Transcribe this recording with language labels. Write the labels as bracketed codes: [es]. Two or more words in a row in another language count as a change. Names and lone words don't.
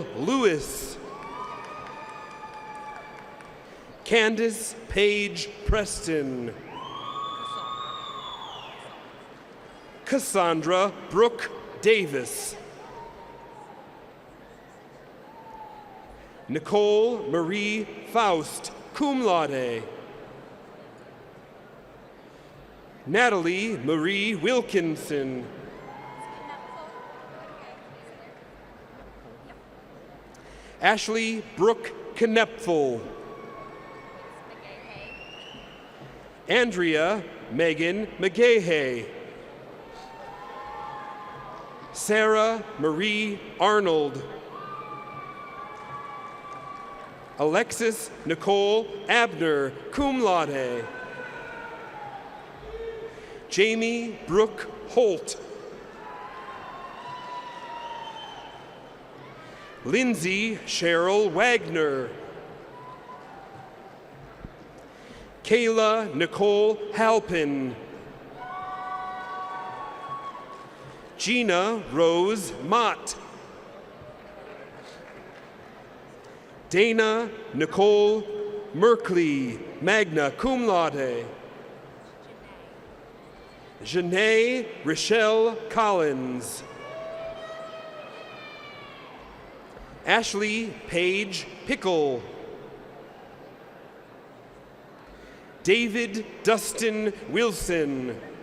[en] Lewis, Candace Paige Preston, Cassandra Brooke Davis, Nicole Marie Faust, [la] cum laude, [en] Natalie Marie Wilkinson, Ashley Brooke Knepfel, Andrea Megan McGahey, Sarah Marie Arnold, Alexis Nicole Abner, [la] cum laude, [en] Jamie Brooke Holt, Lindsay Cheryl Wagner, Kayla Nicole Halpin, Gina Rose Mott, Dana Nicole Merkley, [la] magna cum laude. [en] Janae Rochelle Collins. Ashley Paige Pickle. David Dustin Wilson.